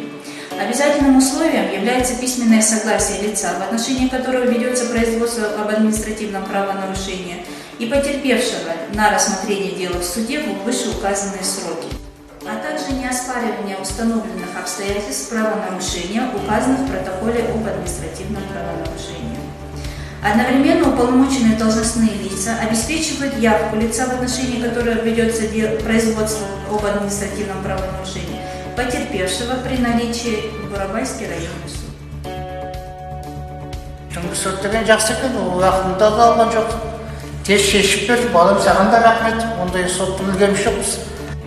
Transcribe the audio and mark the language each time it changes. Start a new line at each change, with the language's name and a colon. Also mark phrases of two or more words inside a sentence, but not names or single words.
Russian: Обязательным условием является письменное согласие лица, в отношении которого ведется производство об административном правонарушении, и потерпевшего на рассмотрение дела в суде в вышеуказанные сроки, а также неоспаривание установленных обстоятельств правонарушения, указанных в протоколе об административном правонарушении. Одновременно уполномоченные должностные лица обеспечивают явку лица, в отношении которого ведется производство об административном правонарушении, потерпевшего при наличии Бурабайский районный суд.
Kazakh: Түнгі сот деген жақсы екен, ол уақытында да алған жоқ. Тез шешіп берді, балам, саған да рахмет. Ондай сотты білген жоқпыз.